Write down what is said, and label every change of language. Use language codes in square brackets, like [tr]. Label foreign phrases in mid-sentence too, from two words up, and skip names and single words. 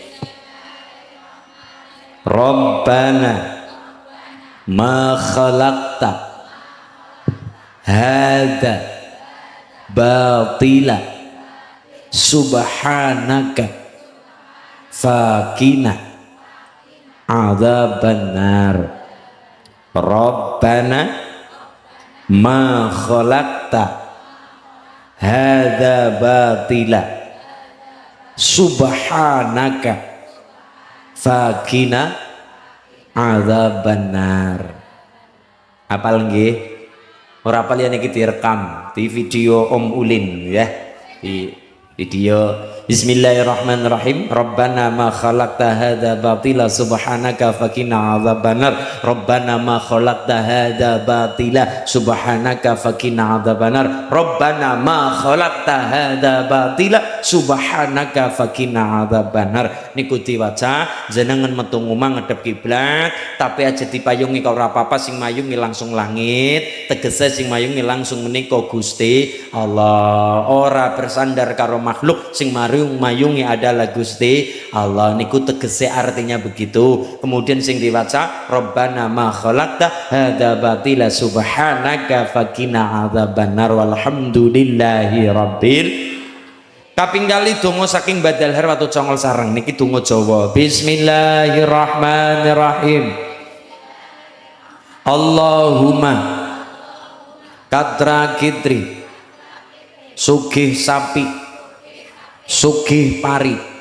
[ar] ربنا ما خلقت هذا باطلا سبحانك فقنا عذاب النار. ربنا ما خلقت هذا باطلا سبحانك فقنا عذاب النار. [jv] Apal nggih? Ora apal yen iki direkam di video Om Ulin ya. [id] Di video Bismillahirrahmanirrahim. [ar] ربنا ما خلقت هذا باطلا سبحانك فقنا عذاب النار. ربنا ما خلقت هذا باطلا سبحانك فقنا عذاب النار. ربنا ما خلقت هذا باطلا سبحانك فقنا عذاب النار. [jv] Niku diwaca jenengan metu ngomong ngadep kiblat tapi aja dipayungi kok ora apa-apa sing mayungi langsung langit. Tegese sing mayungi langsung menika Gusti Allah. Ora bersandar karo makhluk sing mayungi adalah Gusti Allah. Niku tegese [id] artinya begitu. [jv] Kemudian sing diwaca [ar] ربنا ما خلقت هذا باطلا سبحانك فقنا عذاب النار والحمد لله رب. [jv] Kaping kali donga saking badal har watu congol sareng niki donga Jawa. Bismillahirrahmanirrahim. Allahumma katra kitri sugih sapi sugih pari.